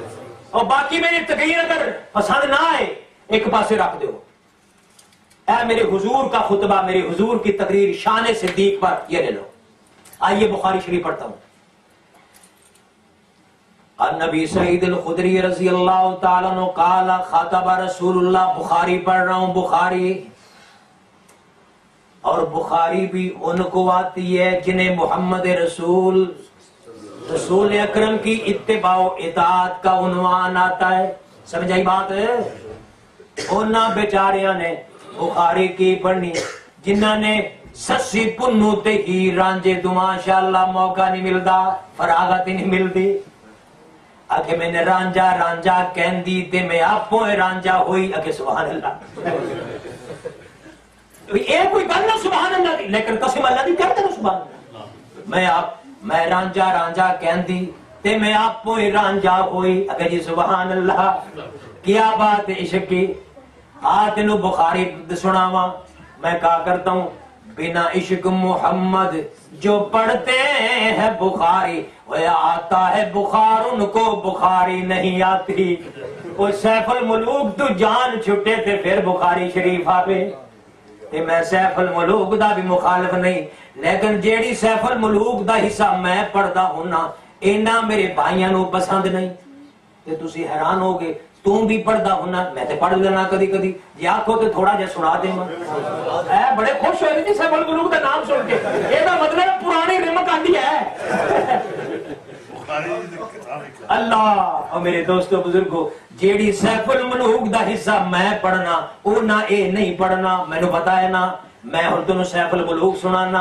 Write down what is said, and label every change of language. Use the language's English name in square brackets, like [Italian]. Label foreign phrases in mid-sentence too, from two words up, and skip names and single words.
[Urdu] اور باقی میری تقریر اگر پسند نہ آئے ایک پاسے رکھ دو، اے میرے حضور کا خطبہ، میرے حضور کی تقریر شان صدیق پر، یہ لے لو۔ آئیے بخاری شریف پڑھتا ہوں۔ [Arabic] النبی سعید الخدری رضی اللہ تعالیٰ عنہ قال خاطب رسول اللہ، [Urdu] بخاری پڑھ رہا ہوں، بخاری، اور بخاری بھی ان کو آتی ہے جنہیں محمد رسول اکرم کی اتباع و اطاعت کا عنوان آتا ہے۔ سمجھ آئی بات ہے؟ [Punjabi] انہاں بیچاریاں نے بخاری کی پڑھنی جنہاں نے سسی پنو تے ہی رانجے تو ماشاءاللہ موقع نہیں ملتا، فراغت ہی نہیں ملتی۔ آکھے میں نے رانجا رانجا کہندی تے میں آپوں رانجا ہوئی، آکھے سبحان اللہ۔ اے کوئی گل نہ سبحان اللہ دی، لیکن قسم اللہ دی کہتے نا سبحان اللہ۔ میں رانجا رانجا کہندی تے میں آپوں رانجا ہوئی، اگر جی سبحان اللہ، [Urdu] کیا بات عشق کی۔ [Punjabi] تینو بخاری سناواں، [Urdu] میں کہا کرتا ہوں، بنا عشق محمد جو پڑھتے ہیں بخاری، وہ آتا ہے بخار ان کو بخاری نہیں آتی۔ [Punjabi] وہ سیف الملوک تو جان چھٹے تھے پھر بخاری شریف آپے، تے میں سیف الملوک دا بھی مخالف نہیں، لیکن جیڑی سیف الملوک دا حصہ میں پڑھدا ہونا اینا میرے بھائیاں نو پسند نہیں۔ تے تسی حیران ہوگے، [Urdu] تم بھی [Punjabi] پڑھدا ہونا، میں تے پڑھ لینا کدی کدی، جی آکھو تے تھوڑا جا سنا دے میں۔ اے بڑے خوش ہوئے جی سیف الملوک دا نام سن کے، اے دا مطلب پرانی رمک آندی ہے۔ اللہ اور میرے دوستو بزرگو، جیڑی سیف الملوک دا حصہ میں پڑھنا اونا اے نہیں پڑھنا، [Urdu] میں نے بتایا نا، [Punjabi] میں ہن تنوں سیف الملوک سنانا۔